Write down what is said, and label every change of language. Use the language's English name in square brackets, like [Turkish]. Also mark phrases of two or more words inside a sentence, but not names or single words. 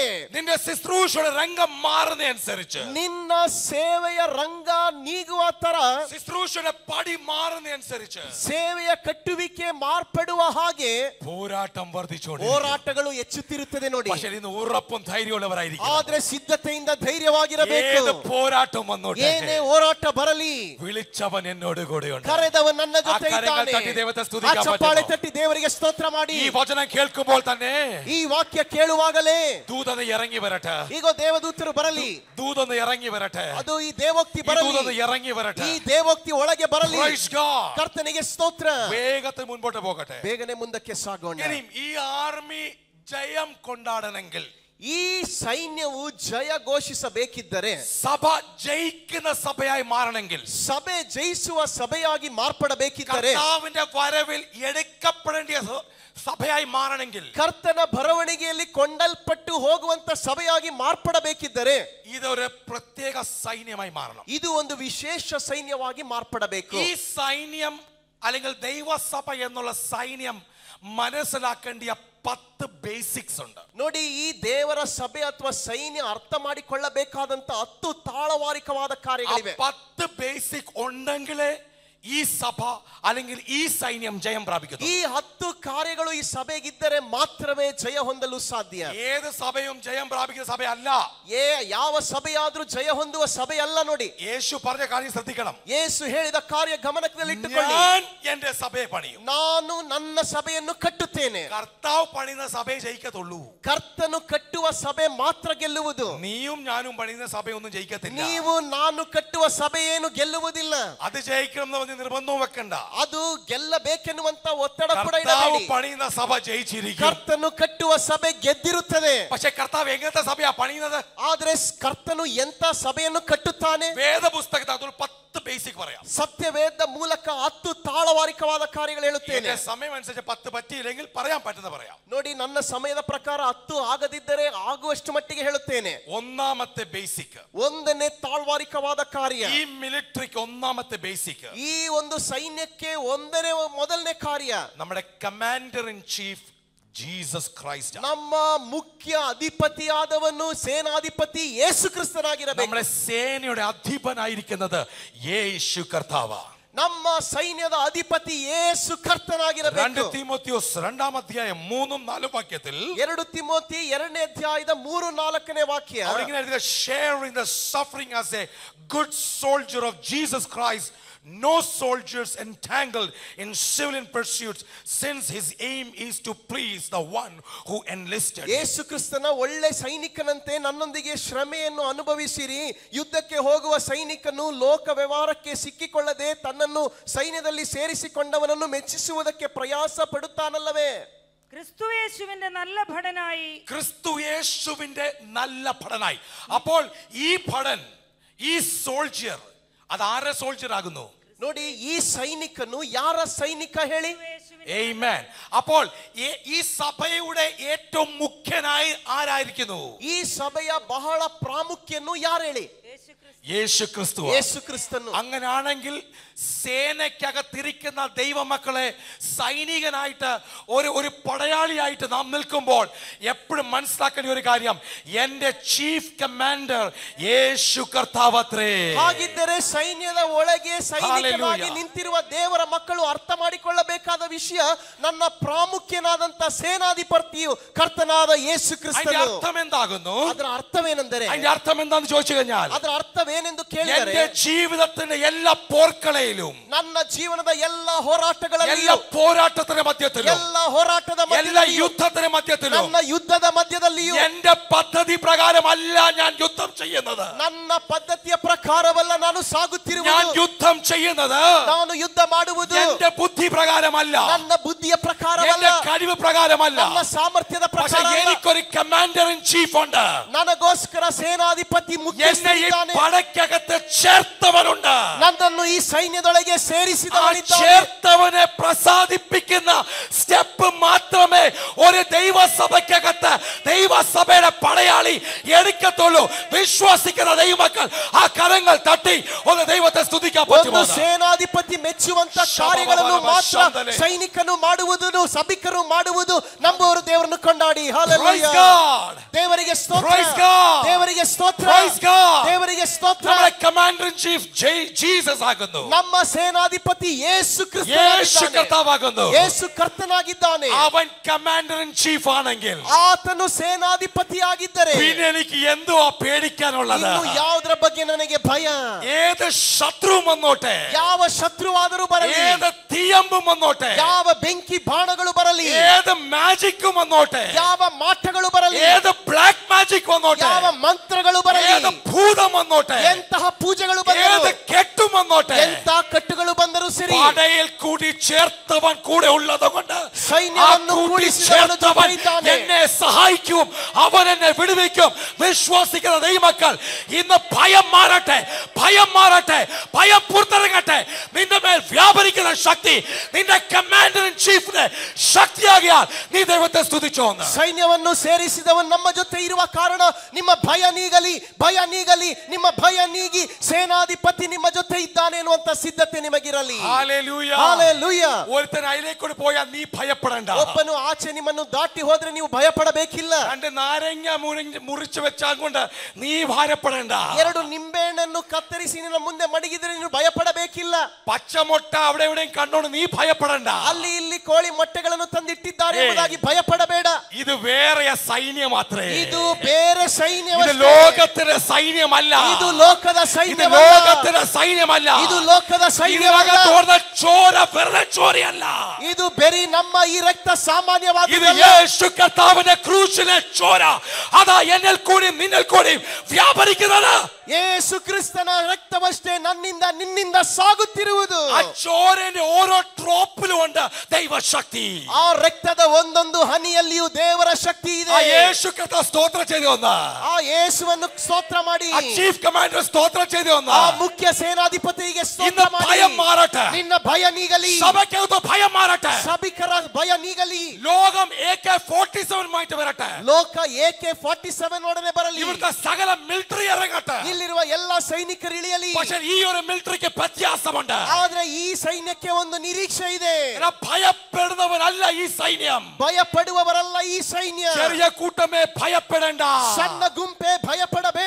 [Malayalam] നിന്റെ ശുശ്രൂഷയുടെ രംഗം മാറുന്നതനുസരിച്ച്, [Kannada] ನಿನ್ನ ಸೇವೆಯ ರಂಗ ನೀಗುವ ತರ, [Malayalam] ശുശ്രൂഷയുടെ പടി മാറുന്നതനുസരിച്ച് [Kannada] ಸೇವೆಯ ಕಟ್ಟುವಿಕೆ ಮಾರ್ಪಡುವ ಹಾಗೆ [Malayalam] പോരാട്ടം വർദ്ധിച്ചുകൊണ്ടിരിക്കും. [Kannada] ಹೋರಾಟಗಳು ಹೆಚ್ಚುತ್ತಿರುತ್ತದೆ ನೋಡಿ. [Malayalam] പക്ഷേ ഇന്ന് ഉറപ്പും ധൈര്യമുള്ളവരായിരിക്കും. [Kannada] ಆದ್ರೆ ಸಿದ್ಧತೆಯಿಂದ ಧೈರ್ಯವಾಗಿರಬೇಕು. [Malayalam] ഏത് പോരാട്ടം വന്നോട്ടെ, [Kannada] ಏನೇ ಹೋರಾಟ ಬರಲಿ, [Malayalam] വിളിച്ചവൻ എന്നോട് കൂടെയുണ്ട്. [Kannada] ಕರೆದವൻ ನನ್ನ ಜೊತೆ ಇದ್ದಾನೆ. ಆ ಚಪ್ಪಾಳೆ ತಟ್ಟಿ ದೇವರಿಗೆ ಸ್ತೋತ್ರ ಮಾಡಿ. [Malayalam] ഈ വചനം കേൾക്കുമ്പോൾ തന്നെ [Kannada] ಈ ವಾಕ್ಯ ಕೇಳುವಾಗಲೇ [Malayalam] ദൂതന് ഇറങ്ങി വരട്ടെ. [Kannada] ಈಗ ದೇವದೂತರು ಬರಲಿ. [Malayalam] ദൂതന് ഇറങ്ങി വരട്ടെ. [Kannada] ಅದು ಈ ದೇವೋಕ್ತಿ ಬರಲಿ. [Malayalam] ദൂതന് ഇറങ്ങി വരട്ടെ. [Kannada] ಈ ದೇವೋಕ್ತಿ ಒಳಗೆ ಬರಲಿ. [English] Praise God. [Kannada] ಕರ್ತನಿಗೆ ಸ್ತೋತ್ರ. [Malayalam] വേഗത്തിൽ മുൻപോട്ട് പോകട്ടെ. [Kannada] ಬೇಗನೆ ಮುಂದಕ್ಕೆ ಸಾಗೋಣ. [Malayalam] ഈ ആർമി ജയം കൊണ്ടാടണമെങ്കിൽ, [Kannada] ಈ ಸೈನ್ಯವು ಜಯ ಘೋಷಿಸಬೇಕಿದ್ದರೆ, [Malayalam] സഭ ജയിക്കുന്ന സഭയായി മാറണമെങ്കിൽ, [Kannada] ಸಭೆ ಜಯಿಸುವ ಸಭೆಯಾಗಿ ಮಾರ್ಪಡಬೇಕಿದ್ದರೆ, [Malayalam] കർത്താവിന്റെ വരവിൽ എടുക്കപ്പെടേണ്ട സഭയായി മാറണമെങ്കിൽ, [Kannada] ಕರ್ತನ ಬರವಣಿಗೆಯಲ್ಲಿ ಕೊಂಡಲ್ಪಟ್ಟು ಹೋಗುವಂತ ಸಭೆಯಾಗಿ ಮಾರ್ಪಡಬೇಕಿದ್ದರೆ, [Malayalam] ഇതൊരു പ്രത്യേക സൈന്യമായി മാറണം. [Kannada] ಇದು ಒಂದು ವಿಶೇಷ ಸೈನ್ಯವಾಗಿ ಮಾರ್ಪಡಬೇಕು. [Malayalam] ഈ സൈന്യം അല്ലെങ്കിൽ ദൈവസഭ എന്നുള്ള സൈന്യം മനസ്സിലാക്കേണ്ട 10 ಬೇಸಿಕ್ಸ್ ഉണ്ട്. [Kannada] ನೋಡಿ, ಈ ದೇವರ ಸಭೆ ಅಥವಾ ಸೈನ್ಯ ಅರ್ಥ ಮಾಡಿಕೊಳ್ಳಬೇಕಾದಂತ 10 ತಾಳವಾರಿಕವಾದ ಕಾರ್ಯಗಳಿವೆ. [Malayalam] 10 ಬೇಸಿಕ್ ഉണ്ടെങ്കിലേ ഈ സഭ അല്ലെങ്കിൽ ഈ സൈന്യം ജയം പ്രാപിക്കുന്നു. [Kannada] ಈ 10 ಕಾರ್ಯಗಳು ಈ ಸಭೆಗಿದ್ದರೆ ಮಾತ್ರವೇ ಜಯ ಹೊಂದಲು ಸಾಧ್ಯ. [Malayalam] ഏത് സഭയും ജയം പ്രാപിക്കുന്ന സഭയല്ല. [Kannada] ಯಾವ ಸಭೆಯಾದ್ರೂ ಜಯ ಹೊಂದುವ ಸಭೆ ಅಲ್ಲ ನೋಡಿ. [Malayalam] യേശു പറഞ്ഞ കാര്യം ശ്രദ്ധിക്കണം. [Kannada] ಯೇಸು ಹೇಳಿದ ಕಾರ್ಯ ಗಮನದಲ್ಲಿಟ್ಟುಕೊಳ್ಳಿ. [Malayalam] ഞാൻ എന്റെ സഭയെ പണിയും. [Kannada] ನಾನು ನನ್ನ ಸಭೆಯನ್ನು ಕಟ್ಟುತ್ತೇನೆ. [Malayalam] കർത്താവ് പണിയുന്ന സഭയെ ജയിക്കത്തുള്ളൂ. [Kannada] ಕರ್ತನು ಕಟ್ಟುವ ಸಭೆ ಮಾತ್ರ ಗೆಲ್ಲುವುದು. [Malayalam] നീയും ഞാനും പണിയുന്ന സഭയൊന്നും ജയിക്കത്തില്ല. [Kannada] ನೀವು ನಾನು ಕಟ್ಟುವ ಸಭೆ ಏನು ಗೆಲ್ಲುವುದಿಲ್ಲ. [Malayalam] അത് ജയിക്കണം നിർബന്ധവും വെക്കണ്ട. [Kannada] ಅದು ಗೆಲ್ಲಬೇಕೆನ್ನುವಂತ ಒತ್ತಡ ಕೂಡ [Malayalam] കർത്താവ് [Kannada] ಇಡಬೇಡಿ. [Malayalam] പണിയുന്ന സഭ ജയിച്ചിരിക്കും. [Kannada] ಕರ್ತನು ಕಟ್ಟುವ ಸಭೆ ಗೆದ್ದಿರುತ್ತದೆ. [Malayalam] പക്ഷെ കർത്താവ് എങ്ങനത്തെ സഭയാ പണിയുന്നത്? [Kannada] ಆದ್ರೆ ಕರ್ತನು ಎಂತ ಸಭೆಯನ್ನು ಕಟ್ಟುತ್ತಾನೆ? [Malayalam] വേദപുസ്തകത്തിൽ അതൊരു 10 ಬೇಸಿಕ್ പറയാം. [Kannada] ಸತ್ಯವೇದ ಮೂಲಕ 10 ತಾಳವಾರಿಕವಾದ ಕಾರ್ಯಗಳು ಹೇಳುತ್ತೇನೆ. [Malayalam] സമയം അനുസരിച്ച് 10 പറ്റിയില്ലെങ്കിൽ പറയാൻ പറ്റുന്ന പറയാം. [Kannada] ನೋಡಿ, ನನ್ನ ಸಮಯದ ಪ್ರಕಾರ 10 ಆಗದಿದ್ದರೆ ಆಗುವಷ್ಟು ಮಟ್ಟಿಗೆ ಹೇಳುತ್ತೇನೆ. [Malayalam] ഒന്നാമത്തെ ಬೇಸಿಕ್, [Kannada] ಒಂದನೇ ತಾಳ್ವಾರಿಕವಾದ ಕಾರ್ಯ. [Malayalam] ഈ മിലിಟറിക്ക് ഒന്നാമത്തെ ಬೇಸಿಕ್, [Kannada] ಈ ಒಂದು ಸೈನ್ಯಕ್ಕೆ ಮೊದಲನೇ ಕಾರ್ಯ [Malayalam] നമ്മുടെ [English] commander in chief [Malayalam] ജീസസ് ക്രൈസ്റ്റ്. [Kannada] ನಮ್ಮ ಮುಖ್ಯ ಅಧಿಪತಿಯಾದವನು ಸೇನಾಧಿಪತಿ ಯೇಸು ಕ್ರಿಸ್ತನಾಗಿರಬೇಕು. [Malayalam] നമ്മുടെ സേനയുടെ അധിപനായിരിക്കുന്നത് യേശു കർത്താവാ. [Kannada] ನಮ್ಮ ಸೈನ್ಯದ ಅಧಿಪತಿ ಯೇಸು ಕರ್ತನಾಗಿರಬೇಕು. [Malayalam] 2 തിമോത്തിയോസ് 2-ാം അധ്യായം 3-4 വാക്യത്തിൽ [Kannada] 2 ತಿಮೋತಿ 2ನೇ ಅಧ್ಯಾಯದ 3-4ನೇ ವಾಕ್ಯ. [Malayalam] അവിടെ ഇങ്ങനെ എഴുതിയ [English] sharing the suffering as a good soldier of Jesus Christ, no soldiers entangled in civilian pursuits, since his aim is to please the one who enlisted. [Kannada] ಯೇಸು ಕ್ರಿಸ್ತನ ಒಳ್ಳೆ ಸೈನಿಕನಂತೆ ನನ್ನೊಂದಿಗೆ ಶ್ರಮೆಯನ್ನು ಅನುಭವಿಸಿರಿ. ಯುದ್ಧಕ್ಕೆ ಹೋಗುವ ಸೈನಿಕನು ಲೋಕ ವ್ಯವಹಾರಕ್ಕೆ ಸಿಕ್ಕಿಕೊಳ್ಳದೆ ತನ್ನನ್ನು ಸೈನ್ಯದಲ್ಲಿ ಸೇರಿಸಿಕೊಂಡವನನ್ನು ಮೆಚ್ಚಿಸುವುದಕ್ಕೆ ಪ್ರಯಾಸ ಪಡುತ್ತಾನಲ್ಲವೇ? [Malayalam] ക്രിസ്തുയേശുവിന്റെ നല്ല ഭടനായി. ക്രിസ്തുയേശുവിന്റെ നല്ല ഭടനായി. അപ്പോൾ ഈ ഭടൻ, ഈ സോൾജിയർ, അത് ആരുടെ സോൾജിയർ ആകുന്നു? [Kannada] ನೋಡಿ, ಈ ಸೈನಿಕನು ಯಾರ ಸೈನಿಕ ಹೇಳಿ? [Malayalam] ആമേൻ. അപ്പോൾ ഈ സഭയുടെ ഏറ്റവും മുഖ്യനായി ആരായിരിക്കുന്നു? [Kannada] ಈ ಸಭೆಯ ಬಹಳ ಪ್ರಾಮುಖ್ಯನು ಯಾರು ಹೇಳಿ? [Malayalam] യേശു ക്രിസ്തു. [Kannada] യേശു ക്രിಸ್ತನು. [Malayalam] അങ്ങനാണെങ്കിൽ സേനയ്ക്കകത്തിരിക്കുന്ന ദൈവമക്കളെ സൈനികനായിട്ട് ഒരു പടയാളിയായിട്ട് നാം നിൽക്കുമ്പോൾ എപ്പോഴും മനസ്സിലാക്കേണ്ട ഒരു കാര്യം, എന്റെ [English] chief commander [Malayalam] യേശു കർത്താവത്രേ. [Kannada] ಹಾಗಿದ್ದರೆ ಸೈನ್ಯದ ಒಳಗೆ ಸೈನಿಕನಾಗಿ ನಿಂತಿರುವ ದೇವರ ಮಕ್ಕಳು ಅರ್ಥ ಮಾಡಿಕೊಳ್ಳಬೇಕಾದ ವಿಷಯ, ನನ್ನ ಪ್ರಾಮುಖ್ಯನಾದಂತ ಸೇನಾಧಿಪತಿಯು ಕರ್ತನಾದ ಯೇಸು ಕ್ರಿಸ್ತನು. [Malayalam] അർത്ഥം എന്താകുന്നു? [Kannada] ಅದರ ಅರ್ಥವೇನೆಂದರೆ, [Malayalam] അതിന്റെ അർത്ഥം എന്താന്ന് ചോദിച്ചു കഴിഞ്ഞാൽ, [Kannada] ಅದರ ಅರ್ಥವೇನೆಂದು ಕೇಳಿದರೆ [Malayalam] എന്റെ ജീവിതത്തിന്റെ എല്ലാ പോർക്കളയിലും [Kannada] ನನ್ನ ಜೀವನದ ಎಲ್ಲ ಹೋರಾಟಗಳಲ್ಲಿ [Malayalam] എല്ലാ പോരാട്ടത്തിന്റെ മധ്യത്തിലും [Kannada] ಎಲ್ಲ ಹೋರಾಟದ [Malayalam] എല്ലാ [Kannada] ಮಧ್ಯದಲ್ಲಿಯೂ [Malayalam] യുദ്ധത്തിന്റെ മധ്യത്തിലും [Kannada] ನನ್ನ ಯುದ್ಧದ ಮಧ್ಯದಲ್ಲಿಯೂ [Malayalam] എന്റെ പദ്ധതി പ്രകാരമല്ല ഞാൻ യുദ്ധം ചെയ്യുന്നത്. [Kannada] ನನ್ನ ಪದ್ಧತಿಯ ಪ್ರಕಾರವಲ್ಲ ನಾನು [Malayalam] ഞാൻ [Kannada] ಸಾಗುತ್ತಿರುವುದು. [Malayalam] യുദ്ധം ചെയ്യുന്നത് [Kannada] ನಾನು ಯುದ್ಧ ಮಾಡುವುದು [Malayalam] എന്റെ ബുദ്ധി പ്രകാരമല്ല, [Kannada] ನನ್ನ ಬುದ್ಧಿಯ ಪ್ರಕಾರವಲ್ಲ, [Malayalam] എന്റെ കഴിവ് പ്രകാരമല്ല. [Kannada] ನನ್ನ ಸಾಮರ್ಥ್ಯದ [Malayalam] പക്ഷെ [Kannada] ಪ್ರಕಾರ. [Malayalam] എനിക്കൊരു [English] commander in chief [Malayalam] ഉണ്ട്. [Kannada] ನನಗೋಸ್ಕರ ಸೇನಾಧಿಪತಿ [Malayalam] എന്നെ ഈ [Kannada] ಮುಖ್ಯಸ್ಥನಿದ್ದಾನೆ. [Malayalam] പടയ്ക്കകത്ത് ചേർത്തവനുണ്ട്. [Kannada] ನನ್ನನ್ನು ಈ ಸೈನ್ಯದೊಳಗೆ [Malayalam] ആ [Kannada] ಸೇರಿಸಿದವನಿದ್ದಾನೆ. [Malayalam] ചേർത്തവനെ പ്രസാദിപ്പിക്കുന്ന സ്റ്റെപ്പ് മാത്രമേ ഒരു ദൈവസഭയ്ക്കകത്ത് ദൈവസഭയുടെ പടയാളി എടുക്കത്തുള്ളൂ. വിശ്വസിക്കുന്ന ദൈവമക്കൾ ആ കരങ്ങൾ തട്ടി ഒന്ന് ദൈവത്തെ സ്തുതിക്കാൻ [Kannada] ಒಂದು [Malayalam] പറ്റുമോ? [Kannada] ಸೇನಾಧಿಪತಿ ಮೆಚ್ಚುವಂತ ಕಾರ್ಯಗಳನ್ನು ಮಾತ್ರ ಸೈನಿಕನು ಮಾಡುವುದನ್ನು ಸಭಿಕರು ಮಾಡುವುದು ನಂಬುವರು ದೇವರನ್ನು ಕೊಂಡಾಡಿ. [English] Praise God. [Kannada] ದೇವರಿಗೆ ಸ್ತೋತ್ರ, [English] Praise God. [Kannada] ದೇವರಿಗೆ ಸ್ತೋತ್ರ, [English] Praise God. [Kannada] ದೇವರಿಗೆ ಸ್ತೋತ್ರ. [Malayalam] നമ്മുടെ [English] commander in chief [Malayalam] ജീസസ് ആകുന്നു. [Kannada] ನಮ್ಮ ಸೇನಾಧಿಪತಿ ಯೇಸು [Malayalam] യേശു [Kannada] ಕ್ರಿಸ್ತನಾಗಿದ್ದಾನೆ. [Malayalam] കർത്താവാകുന്നു. [Kannada] ಯೇಸು ಕರ್ತನಾಗಿದ್ದಾನೆ. [Malayalam] അവൻ [English] commander in chief [Malayalam] ആണെങ്കിൽ [Kannada] ಆತನು ಸೇನಾಧಿಪತಿಯಾಗಿದ್ದರೆ [Malayalam] പിന്നെ എനിക്ക് എന്തുവാ പേടിക്കാനുള്ളത്? [Kannada] ಇನ್ನು ಯಾವುದರ ಬಗ್ಗೆ ನನಗೆ ಭಯ? [Malayalam] ഏത് ശത്രുവും വന്നോട്ടെ, [Kannada] ಯಾವ ಶತ್ರುವಾದರೂ ಬರಲಿ, [Malayalam] ഏത് തീയമ്പും വന്നോട്ടെ, [Kannada] ಯಾವ ಬೆಂಕಿ ಬಾಣಗಳು ಬರಲಿ, [Malayalam] ഏത് മാജിക്കും വന്നോട്ടെ, [Kannada] ಯಾವ ಮಾಟಗಳು ಬರಲಿ, [Malayalam] ഏത് [English] black magic [Malayalam] വന്നോട്ടെ, [Kannada] ಯಾವ ಮಂತ್ರಗಳು ಬರಲಿ, [Malayalam] ഏത് ഭൂതം വന്നോട്ടെ, [Kannada] ಎಂತಹ ಪೂಜೆಗಳು [Malayalam] ഏത് [Kannada] ಬಂದರು, [Malayalam] കെട്ടും വന്നോട്ടെ, [Kannada] ಎಂತ ಕಟ್ಟುಗಳು ಬಂದರೂ ಸರಿ, [Malayalam] പടയിൽ കൂടി ചേർത്തവൻ കൂടെ ഉള്ളത് കൊണ്ട് [Kannada] ಸೈನ್ಯವನ್ನು [Malayalam] കൂടി [Kannada] ಕೂಡಿಸಿದವನು [Malayalam] ചേർത്തവൻ [Kannada] ಜೊತೆಯಿದ್ದಾನೆ. [Malayalam] എന്നെ സഹായിക്കും, അവൻ എന്നെ വിടുവിക്കും. വിശ്വസിക്കുന്ന ദൈവമക്കൾ ഇന്ന് ഭയം മാറട്ടെ, ഭയം മാറട്ടെ, ഭയം പുറത്തിറങ്ങട്ടെ. നിന്റെ മേൽ വ്യാപരിക്കുന്ന ശക്തി നിന്റെ [English] commander in chief's [Malayalam] ശക്തിയാകിയാൽ നീ ദൈവത്തെ സ്തുതിച്ചോന്ന്. [Kannada] ಸೈನ್ಯವನ್ನು ಸೇರಿಸಿದವನು ನಮ್ಮ ಜೊತೆ ಇರುವ ಕಾರಣ ನಿಮ್ಮ ಭಯ ನೀಗಲಿ, ಭಯ ನೀಗಲಿ, ನಿಮ್ಮ ಭಯ ನೀಗಿ ಸೇನಾಧಿಪತಿ ನಿಮ್ಮ ಜೊತೆ ಇದ್ದಾನೆ ಎನ್ನುವಂತ ಸಿದ್ಧತೆ ನಿಮಗಿರಲಿ. [Malayalam] ഹല്ലേലൂയ. [Kannada] ಹಾಲೆಲೂಯ. [Malayalam] ഒരുത്തൻ അതിലേക്കൂടി പോയാൽ നീ ഭയപ്പെടണ്ട. [Kannada] ಒಬ್ಬನು ಆಚೆ ನಿಮ್ಮನ್ನು ದಾಟಿ ಹೋದ್ರೆ ನೀವು ಭಯ ಪಡಬೇಕಿಲ್ಲ. [Malayalam] രണ്ട് നാരങ്ങ മുറിച്ചു വെച്ചാൽ കൊണ്ട് നീ ഭാരപ്പെടണ്ട. [Kannada] ಎರಡು ನಿಂಬೆಹಣ್ಣನ್ನು ಕತ್ತರಿಸಿ ನಿನ್ನ ಮುಂದೆ ಮಡಗಿದ್ರೆ ನೀನು ಭಯ ಪಡಬೇಕಿಲ್ಲ. [Malayalam] പച്ചമുട്ട അവിടെ എവിടെയും കണ്ടോണ്ട് നീ ഭയപ്പെടണ്ട. [Kannada] ಅಲ್ಲಿ ಇಲ್ಲಿ ಕೋಳಿ ಮೊಟ್ಟೆಗಳನ್ನು ತಂದಿಟ್ಟಿದ್ದಾರೆ ಎಂಬುದಾಗಿ ಭಯ ಪಡಬೇಡ. [Malayalam] ഇത് വേറെ സൈന്യം മാത്രമേ. [Kannada] ಇದು ಬೇರೆ ಸೈನ್ಯವೇ. [Malayalam] ഇത് ലോകത്തിന്റെ സൈന്യമല്ല. [Kannada] ಇದು ಲೋಕದ [Malayalam] ഇത് [Kannada] ಸೈನ್ಯವಲ್ಲ. [Malayalam] ലോകത്തിന്റെ സൈന്യമല്ല. [Kannada] ಇದು ಲೋಕದ ಸೈನ್ಯವಲ್ಲ. [Malayalam] ചോര വെറുതെ ചോരയല്ല. [Kannada] ಇದು ಬೆರಿ ನಮ್ಮ ಈ ರಕ್ತ ಸಾಮಾನ್ಯವಾದ [Malayalam] ഇത് യേശു കർത്താവിന്റെ ക്രൂശിലെ ചോര. അതാ എന്നിൽ കൂടി നിന്നിൽ കൂടി വ്യാപരിക്കുന്നത്. [Kannada] ಯೇಸು ಕ್ರಿಸ್ತನ ರಕ್ತವಷ್ಟೇ ನನ್ನಿಂದ ನಿನ್ನಿಂದ ಸಾಗುತ್ತಿರುವುದು. [Malayalam] ആ ചോരന്റെ ഓരോ ഡ്രോപ്പിലും ഉണ്ട് ദൈവശക്തി. [Kannada] ಆ ರಕ್ತದ ಒಂದೊಂದು ಹನಿಯಲ್ಲಿಯೂ ದೇವರ ಶಕ್ತಿ ಇದೆ. [Malayalam] ആ യേശു കർത്താവ് സ്തോത്രം ചെയ്തു വന്ന [Kannada] ಆ ಯೇಸುವನ್ನು ಸ್ತೋತ್ರ ಮಾಡಿ, [Malayalam] ആ [English] chief commander [Malayalam] സ്തോത്രം ചെയ്തു വന്ന [Kannada] ಆ ಮುಖ್ಯ ಸೇನಾಧಿಪತಿಗೆ ಸ್ತೋತ್ರ [Malayalam] ഇന്ന് [Kannada] ಮಾಡಿ. [Malayalam] ഭയം മാറട്ടെ. [Kannada] ನಿನ್ನ ಭಯ ನೀಗಲಿ, [Malayalam] സഭയ്ക്കകത്ത് ഭയം മാറട്ടെ. [Kannada] ಸಭಿಕರ ಭಯ ನೀಗಲಿ. [Malayalam] ലോകം AK-47 വരട്ടെ. [Kannada] ಲೋಕ AK-47 ನೋಡನೆ ಬರಲಿ. [Malayalam] ഇവിടുത്തെ സകല മിലിറ്ററി ഇറങ്ങട്ടെ. [Kannada] ಇಲ್ಲಿರುವ ಎಲ್ಲ ಸೈನಿಕರು ಇಳಿಯಲಿ. [Malayalam] പക്ഷേ ഈ ഒരു മിലിറ്ററിക്ക് വ്യത്യാസമുണ്ട്. [Kannada] ಆದ್ರೆ ಈ ಸೈನ್ಯಕ್ಕೆ ಒಂದು ನಿರೀಕ್ಷೆ ಇದೆ. [Malayalam] ഭയപ്പെടുന്നവനല്ല ഈ സൈന്യം. [Kannada] ಭಯ ಪಡುವವರಲ್ಲ ಈ ಸೈನ್ಯ. [Malayalam] ചെറിയ കൂട്ടമേ ഭയപ്പെടേണ്ട. [Kannada] ಸಣ್ಣ ಗುಂಪೆ ಭಯ ಪಡಬೇಡ.